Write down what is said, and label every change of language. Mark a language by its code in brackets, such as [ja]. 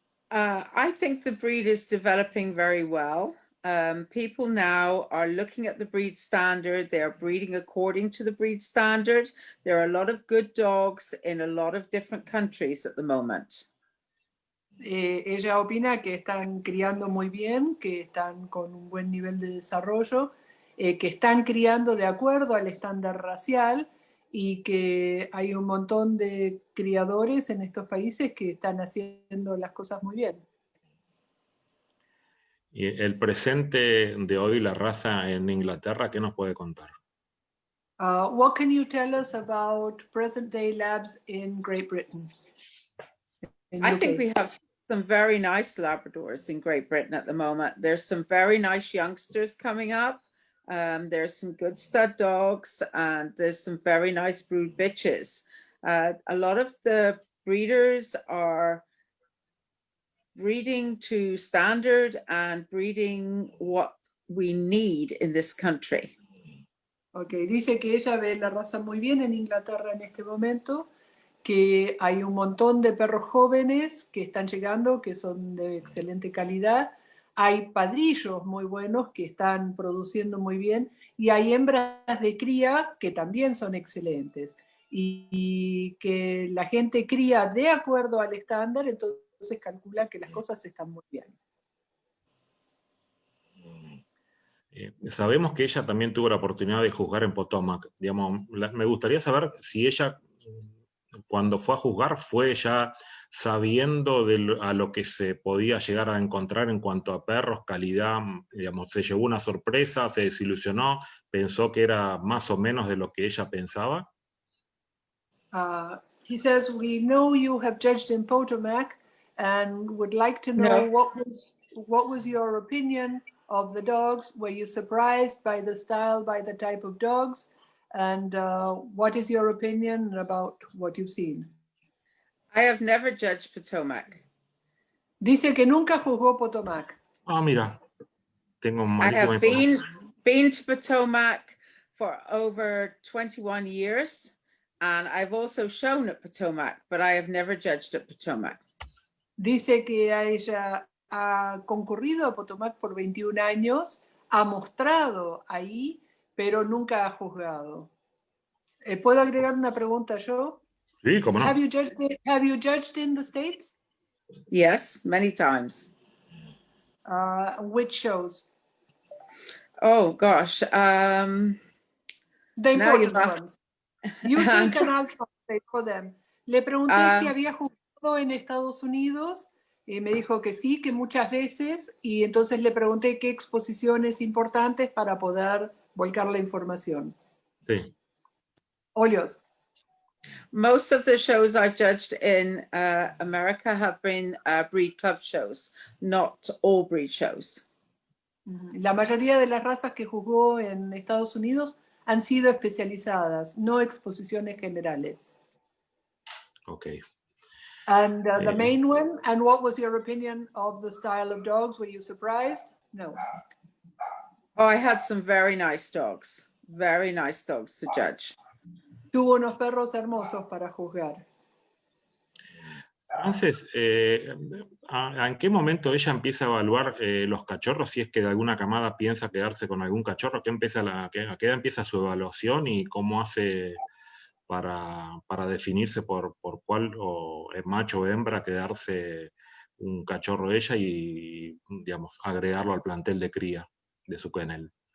[en] I think the breed is developing very well. People now are looking at the breed standard. They're breeding according to the breed standard. There are a lot of good dogs in a lot of different countries at the moment. [es] Ella opina que están criando muy bien, que están con un buen nivel de desarrollo, que están criando de acuerdo al estándar racial y que hay un montón de criadores en estos países que están haciendo las cosas muy bien. Y el presente de hoy, la raza en Inglaterra, ¿qué nos puede contar? [en] What can you tell us about present day labs in Great Britain? I think we have some very nice Labradors in Great Britain at the moment. There's some very nice youngsters coming up. There's some good stud dogs, and there's some very nice brood bitches. A lot of the breeders are breeding to standard and breeding what we need in this country. [es] Okay, dice que ella ve la raza muy bien en Inglaterra en este momento, que hay un montón de perros jóvenes que están llegando, que son de excelente calidad, hay padrillos muy buenos que están produciendo muy bien, y hay hembras de cría que también son excelentes, y que la gente cría de acuerdo al estándar, entonces calcula que las cosas están muy bien. Sabemos que ella también tuvo la oportunidad de juzgar en Potomac. Digamos, me gustaría saber si ella, cuando fue a juzgar, fue ya sabiendo a lo que se podía llegar a encontrar en cuanto a perros, calidad, digamos, se llevó una sorpresa, se desilusionó, pensó que era más o menos de lo que ella pensaba. [en] He says, we know you have judged in Potomac and would like to know what was your opinion of the dogs? Were you surprised by the style, by the type of dogs? And what is your opinion about what you've seen? I have never judged Potomac. [es] Dice que nunca juzgó Potomac. Ah, mira, tengo [en] I [es] malísima [en] have [es] información. [en] been to Potomac for over 21 years, and I've also shown at Potomac, but I have never judged at Potomac. [es] Dice que ella ha concurrido a Potomac por 21 años, ha mostrado ahí, pero nunca ha juzgado. ¿Puedo agregar una pregunta yo? Sí, cómo no. [en] Have you judged in the States? Yes, many times. Which shows? Oh gosh. The Now important ones. Usually Canal for them. [es] Le pregunté si había jugado en Estados Unidos y me dijo que sí, que muchas veces, y entonces le pregunté qué exposiciones importantes para poder volcar la información. Sí. Olios. [en] Most of the shows I've judged in America have been breed club shows, not all breed shows. [es] La mayoría de las razas que jugó en Estados Unidos han sido especializadas, no exposiciones generales. [en] Okay. And the main one, and what was your opinion of the style of dogs? Were you surprised? No. Oh, I had some very nice dogs to judge. [es] Tuvo unos perros hermosos para juzgar. Entonces, ¿en qué momento ella empieza a evaluar los cachorros? Si es que de alguna camada piensa quedarse con algún cachorro, ¿a qué edad empieza su evaluación y cómo hace para definirse por cuál o es macho o hembra quedarse un cachorro ella y, digamos, agregarlo al plantel de cría de su kennel?